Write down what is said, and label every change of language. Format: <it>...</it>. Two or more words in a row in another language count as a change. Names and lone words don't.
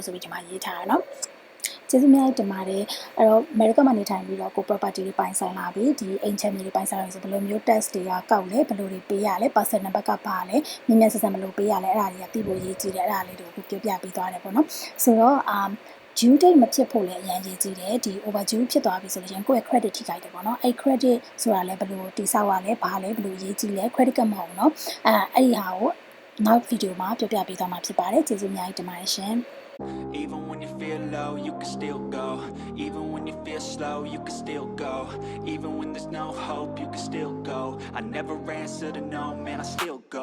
<my>ဆိုပြီးဒီမှာရေးထားတာเนาะကျေးဇူးများတင်ပါတယ်အဲ့တော့ America မှာနေထိုင်ပြီးတော့ကို property တွေပိုင်ဆိုင်လာပြီဒီအိမ်ချမ်းမြေတွေပိုင်ဆိုင်လာပြီဆိုဘယ်လိုမျိုး tax တွေကကောက်လဲဘယ်လိုတွေပေးရလဲ</my> <en>parcel number</en> <my>ကပါလဲမြန်ဆန်ဘယ်လိုပေးရလဲအဲ့ဒါတွေကသိဖို့ရေးကြည့်တယ်အဲ့ဒါလေးတွေကိုပြောပြပေးသွားတယ်ပေါ့နော်ဆိုတော့</my> <en>due date</en> <my>မဖြစ်ဖို့လည်းအရင်ရေးကြည့်တယ်ဒီ overdue ဖြစ်သွားပြီဆိုလို့ရှိရင်ကိုယ့်ရဲ့ credit ထိခိုက်တယ်ပေါ့နော်အဲ့ credit ဆိုတာလည်းဘယ်လိုတိစောက်ရလဲဘာလဲဘယ်လိုရေးကြည့်လဲ credit ကမဟုတ်ဘူးเนาะအဲ့ဒီဟာကိုနောက်ဗီဒီယိုမှာပြောပြပေးသွားမှာဖြစ်ပါတယ်ကျေးဇူးအများကြီးတင်ပါတယ်ရှင်</my> <en>Even when you feel low, you can still go. Even when you feel slow, you can still go. Even when there's no hope, you can still go. I never answer to no, man, I still</en>